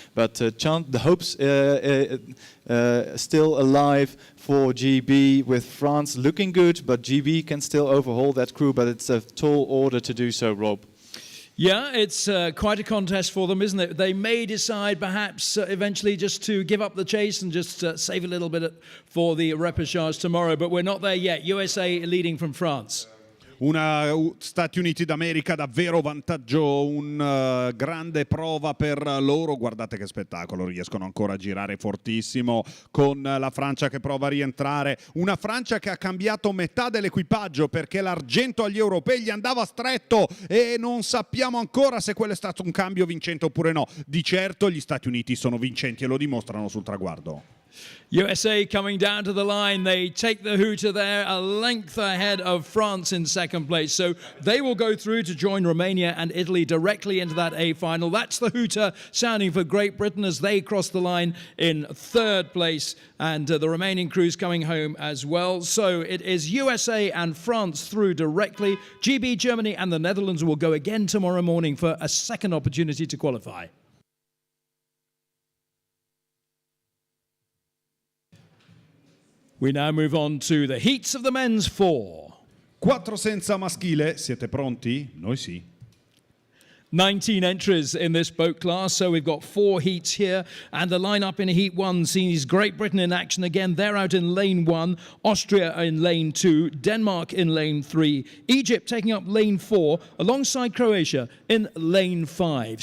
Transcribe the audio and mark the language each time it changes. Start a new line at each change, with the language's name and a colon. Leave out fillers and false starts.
English: But the hopes still alive for GB, with France looking good, but GB can still overhaul that crew, but it's a tall order to do so, Rob. Yeah, it's quite a contest for them, isn't it? They may decide perhaps eventually just to give up the chase and just save a little bit for the repechage tomorrow, but we're not there yet. USA leading from France.
Italian: Stati Uniti d'America davvero vantaggio, grande prova per loro. Guardate che spettacolo, riescono ancora a girare fortissimo con la Francia che prova a rientrare, una Francia che ha cambiato metà dell'equipaggio perché l'argento agli europei gli andava stretto e non sappiamo ancora se quello è stato un cambio vincente oppure no. Di certo gli Stati Uniti sono vincenti e lo dimostrano sul traguardo.
English: USA coming down to the line. They take the hooter there, a length ahead of France in second place. So they will go through to join Romania and Italy directly into that A final. That's the hooter sounding for Great Britain as they cross the line in third place, and the remaining crews coming home as well. So it is USA and France through directly. GB, Germany and the Netherlands will go again tomorrow morning for a second opportunity to qualify. We now move on to the heats of the men's 4.
Italian: 4 senza maschile, siete pronti? Noi sì.
English: 19 entries in this boat class, so we've got 4 heats here, and the lineup in Heat 1 sees Great Britain in action again. They're out in lane 1, Austria in lane 2, Denmark in lane 3, Egypt taking up lane 4, alongside Croatia in lane 5.